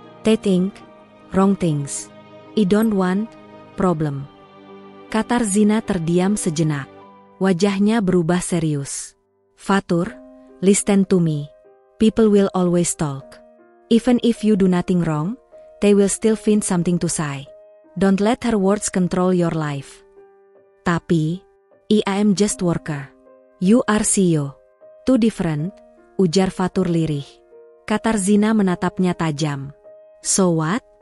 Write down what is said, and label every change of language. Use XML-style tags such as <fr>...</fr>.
<en>They think wrong things. I don't want problem."</en> <id>Katarzyna terdiam sejenak. Wajahnya berubah serius.</id> <en>"Fatur, listen to me. People will always talk. Even if you do nothing wrong, they will still find something to say. Don't let her words control your life."</en> <id>"Tapi,</id> <en>I am just worker. You are CEO. Too different,"</en> <id>ujar Fatur lirih. Katarzyna menatapnya tajam.</id> <en>"So what?</en>